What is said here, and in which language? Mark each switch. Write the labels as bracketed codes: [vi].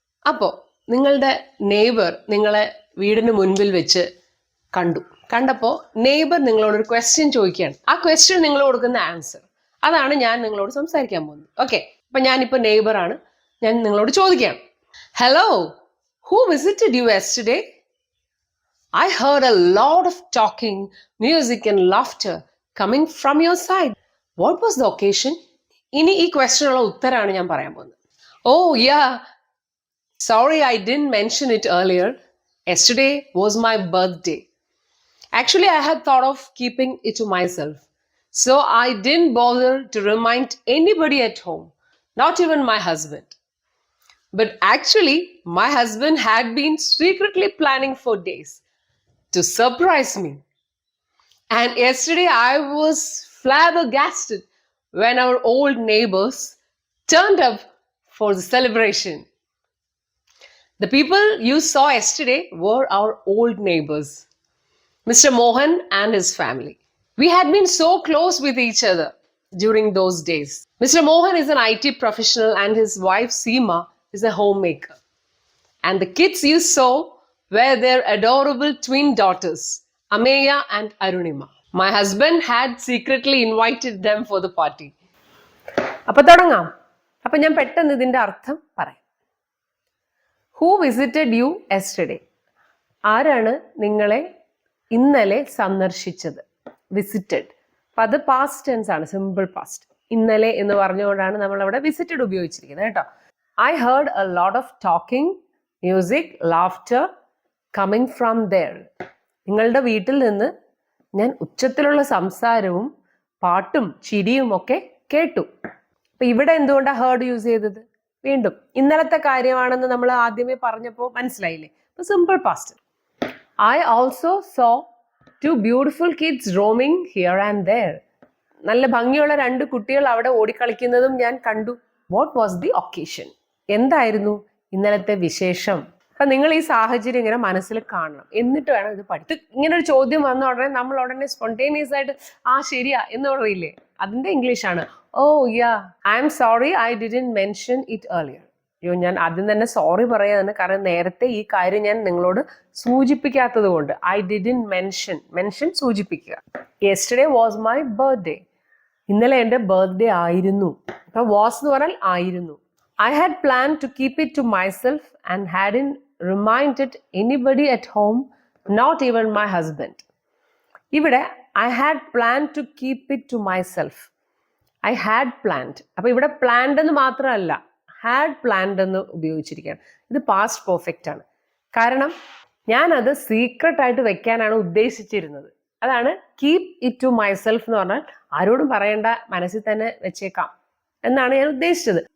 [ml] അപ്പോൾ നിങ്ങളുടെ നെയ്ബർ നിങ്ങളെ വീടിന് മുൻപിൽ വെച്ച് കണ്ടപ്പോൾ നെയ്ബർ നിങ്ങളോടൊരു ക്വസ്റ്റ്യൻ ചോദിക്കുകയാണ്. ആ ക്വസ്റ്റ്യൻ നിങ്ങൾ കൊടുക്കുന്ന ആൻസർ, അതാണ് ഞാൻ നിങ്ങളോട് സംസാരിക്കാൻ പോകുന്നത്. ഓക്കെ, അപ്പൊ ഞാനിപ്പോൾ നെയ്ബറാണ്, ഞാൻ നിങ്ങളോട് ചോദിക്കുകയാണ്. [en] Hello, who visited you yesterday? I heard a lot of talking, music and laughter coming from your side. What was the occasion? [ml] ഇനി ഈ ക്വസ്റ്റ്യനുള്ള ഉത്തരമാണ് ഞാൻ പറയാൻ പോകുന്നത്. [en] Oh yeah, sorry I didn't mention it earlier. Yesterday was my birthday. Actually, I had thought of keeping it to myself, so I didn't bother to remind anybody at home, not even my husband. But actually, my husband had been secretly planning for days to surprise me. And yesterday I was flabbergasted when our old neighbors turned up for the celebration. The people you saw yesterday were our old neighbors, Mr. Mohan and his family. We had been so close with each other during those days. Mr. Mohan is an IT professional and his wife Seema is a homemaker. And the kids you saw were their adorable twin daughters, Ameya and Arunima. My husband had secretly invited them for the party. [ml] അപ്പൊ തുടങ്ങാം. അപ്പൊ ഞാൻ പെട്ടെന്ന് ഇതിന്റെ അർത്ഥം പറയാം. [en] Who visited you yesterday? [ml] ആരാണ് നിങ്ങളെ ഇന്നലെ സന്ദർശിച്ചത്? വിസിറ്റഡ്. അപ്പൊ അത് പാസ്റ്റ് ടെൻസ് ആണ്, സിമ്പിൾ പാസ്റ്റ്. ഇന്നലെ എന്ന് പറഞ്ഞുകൊണ്ടാണ് നമ്മൾ അവിടെ വിസിറ്റഡ് ഉപയോഗിച്ചിരിക്കുന്നത് കേട്ടോ. [en] I heard a lot of talking, music, laughter coming from there. [ml] നിങ്ങളുടെ വീട്ടിൽ നിന്ന് ഞാൻ ഉച്ചത്തിലുള്ള സംസാരവും പാട്ടും ചിരിയും ഒക്കെ കേട്ടു. അപ്പൊ ഇവിടെ എന്തുകൊണ്ടാണ് ഹേർഡ് യൂസ് ചെയ്തത്? വീണ്ടും ഇന്നലത്തെ കാര്യമാണെന്ന് നമ്മൾ ആദ്യമേ പറഞ്ഞപ്പോൾ മനസ്സിലായില്ലേ? അപ്പൊ simple past. [en] I also saw two beautiful kids roaming here and there. [ml] നല്ല ഭംഗിയുള്ള രണ്ട് കുട്ടികൾ അവിടെ ഓടിക്കളിക്കുന്നതും ഞാൻ കണ്ടു. [en] What was the occasion? [ml] എന്തായിരുന്നു ഇന്നലത്തെ വിശേഷം? അപ്പൊ നിങ്ങൾ ഈ സാഹചര്യം ഇങ്ങനെ മനസ്സിൽ കാണണം, എന്നിട്ട് വേണം ഇത് പഠിക്കും. ഇങ്ങനെ ഒരു ചോദ്യം വന്ന ഉടനെ നമ്മൾ ഉടനെ സ്പോണ്ടേനിയസ് ആയിട്ട് ശരിയാ എന്ന് പറയില്ലേ? അതിന്റെ ഇംഗ്ലീഷാണ് [en] Yeah I am sorry I didn't mention it earlier. [ml] അയ്യോ, ഞാൻ ആദ്യം തന്നെ സോറി പറയാന്ന്, കാരണം നേരത്തെ ഈ കാര്യം ഞാൻ നിങ്ങളോട് സൂചിപ്പിക്കാത്തത് കൊണ്ട്. [en] I didn't mention [ml] സൂചിപ്പിക്കുക. [en] Yesterday was my birthday. [ml] ഇന്നലെ എൻ്റെ ബർത്ത്ഡേ ആയിരുന്നു. അപ്പൊ വാസ് എന്ന് പറഞ്ഞാൽ ആയിരുന്നു. [en] I had planned to keep it to myself and hadn't reminded anybody at home, not even my husband. [ml] ഇവിടെ [en] I had planned to keep it to myself. I had planned. [ml] അപ്പോൾ ഇവിടെ planned എന്ന് മാത്രമല്ല, had planned എന്ന് ഉപയോഗിച്ചിരിക്കുകയാണ്. ഇത് past perfect ആണ്. കാരണം ഞാൻ അത് സീക്രട്ട് ആയിട്ട് വെക്കാനാണ് ഉദ്ദേശിച്ചിരുന്നത്. അതാണ് [en] keep it to myself [ml] എന്ന് പറഞ്ഞാൽ ആരോടും പറയേണ്ട, മനസ്സിൽ തന്നെ വെച്ചേക്കാം എന്നാണ് ഞാൻ ഉദ്ദേശിച്ചത്.